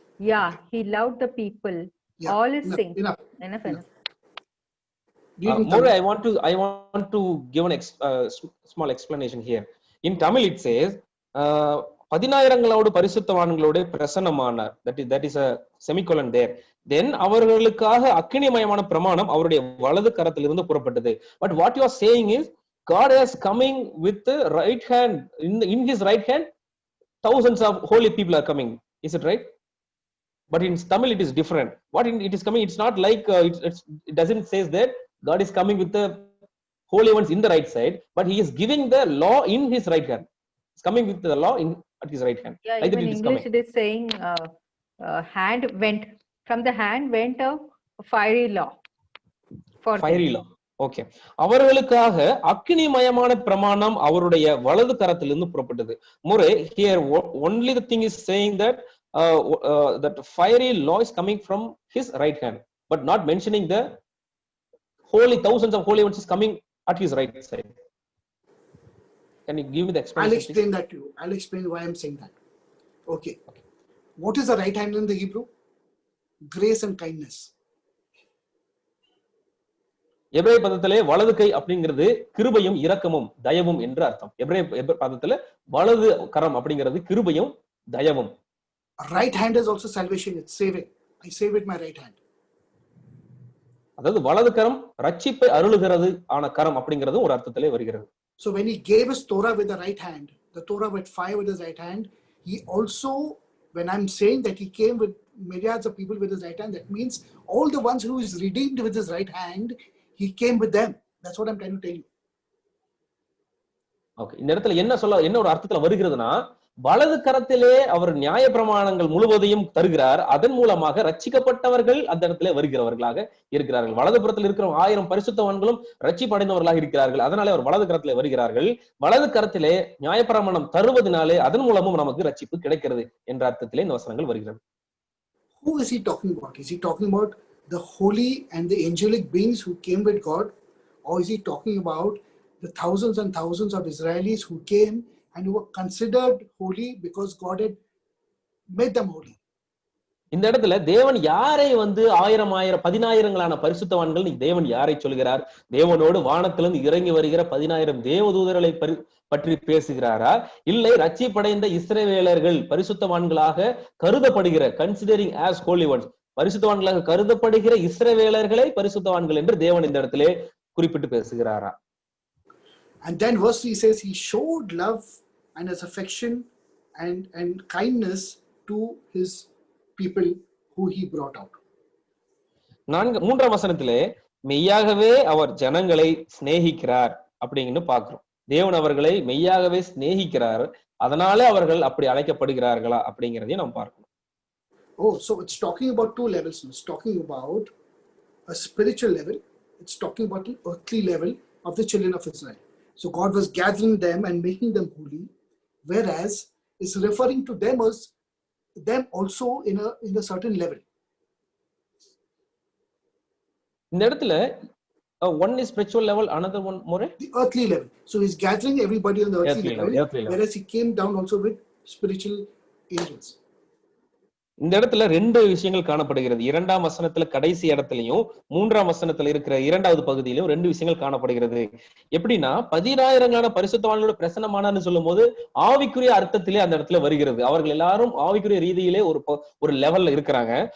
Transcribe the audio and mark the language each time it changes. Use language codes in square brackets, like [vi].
[en] Yeah, he loved the people. Yeah, all his saints. Enough. More, I want to give a small explanation here. In Tamil it says, [ta] 10,000 பரிசுத்தவான்களோடு பிரசன்னமானார். [en] That is a semicolon there. [ta] Then அவர்களுக்காக அக்கினிமயமான பிரமாணம் அவருடைய வலது கரத்திலிருந்து புறப்பட்டது. [en] But what you are saying is God is coming with the right hand. In his right hand thousands of holy people are coming. Is it right? But in Tamil it is different. What it is coming, it's not like it doesn't say that God is coming with the holy ones in the right side, but he is giving the law in his right hand. He's coming with the law at his right hand. Yeah, like even in English it is saying hand went, from the hand went a fiery law for fiery law. [ta] Okay, அவர்களுக்காக அக்கினிமயமான பிரமாணம் அவருடைய வலது கரத்திலிருந்து புறப்பட்டது. [en] More here only the thing is saying that that fiery law is coming from his right hand, but not mentioning the holy thousands of holy ones is coming at his right side. Can you give me the explanation? I'll explain that to you. I'll explain why I'm saying that. Okay. What is the right hand in the Hebrew? Grace and kindness. [ta] எபிரேய பதத்திலே வலது கை அப்படிங்கிறது கிருபையும் இரக்கமும் தயவும் என்று அர்த்தம். எபிரேய பதத்திலே வலது கரம் அப்படிங்கிறது கிருபையும் தயவும். [en] Right hand is also salvation. It's saving. I save with my right hand. [ta] அதாவது வலது கரம் ரட்சிப்பை அருளுகிறது ஆன கரம் அப்படிங்கிறது ஒரு அர்த்தத்திலே வருகிறது. [en] So when he gave his Torah with the right hand, the Torah with fire with his right hand, he also, when I'm saying that he came with myriads of people with his right hand, that means all the ones who is redeemed with his right hand, he came with them. That's what I'm trying to tell you. [ta] Okay, இந்த இடத்துல என்ன ஒரு அர்த்தத்துல வருகிறதுனா, வலது கரத்திலே அவர் நியாய பிரமாணங்கள் முழுவதையும் தருகிறார். அதன் மூலமாக ரட்சிக்கப்பட்டவர்கள் அந்த இடத்துல வருகிறவர்களாக இருக்கிறார்கள். வலது புறத்தில் இருக்கிற 1000 பரிசுத்தவான்களும் ரட்சிப்படைந்தவர்களாக இருக்கிறார்கள். அதனாலே அவர் வலது கரத்திலே வருகிறார்கள். வலது கரத்திலே நியாய பிரமாணம் தருவதனாலே அதன் மூலமும் நமக்கு ரட்சிப்பு கிடைக்கிறது என்ற அர்த்தத்திலே இந்த வசனங்கள் வருகிறது. [en] Who is he talking about? Is he talking about the holy and the angelic beings who came with God, or is he talking about the thousands and thousands of Israelis who came and who were considered holy because God had made them holy? [ta] இந்த இடத்துல தேவன் யாரை 10,000 பரிசுத்தவான்கள் தேவன் யாரை சொல்கிறார்? தேவனோடு வானத்திலிருந்து இறங்கி வருகிற 10,000 தேவதூதர்களை பற்றி பேசுகிறாரா, இல்லை ரட்சிப்படைந்த இஸ்ரவேலர்கள் பரிசுத்தவான்களாக கருதப்படுகிற [en] considering as holy ones [ta] பரிசுத்தவான்களாக கருதப்படுகிற இஸ்ரவேலர்களை பரிசுத்தவான்கள் என்று தேவன் இந்த இடத்திலே குறிப்பிட்டு பேசுகிறாரா? [en] And then verse 3 says he showed love and his affection and kindness to his people who he brought out. [ta] மூன்றாம் வசனத்திலே மெய்யாகவே அவர் ஜனங்களை சிநேகிக்கிறார் அப்படிங்கன்னு பாக்குறோம். தேவன் அவர்களை மெய்யாகவே சிநேகிக்கிறார், அதனால அவர்கள் அப்படி அழைக்கப்படுகிறார்களா அப்படிங்கிறதையும் நாம் பார்க்கணும். [en] Oh, so it's talking about two levels. It's talking about a spiritual level. It's talking about an earthly level of the children of Israel. So God was gathering them and making them holy, whereas it's referring to them as them also in a certain level. [ta] இந்த இடத்துல [en] one is spiritual level, another one more the earthly level. So he's gathering everybody on the earthly level, whereas he came down also with spiritual angels. [ta] இந்த இடத்துல ரெண்டு விஷயங்கள் காணப்படுகிறது. இரண்டாம் வசனத்துல கடைசி இடத்துலயும் மூன்றாம் வசனத்துல இருக்கிற இரண்டாவது பகுதியிலும் ரெண்டு விஷயங்கள் காணப்படுகிறது. எப்படின்னா 10,000 பரிசுத்தவான்களோட பிரசன்னமானான்னு சொல்லும் போது ஆவிக்குரிய அர்த்தத்திலே அந்த இடத்துல வருகிறது. அவர்கள் எல்லாரும் ஆவிக்குரிய ரீதியிலே ஒரு லெவல்ல இருக்கிறாங்க.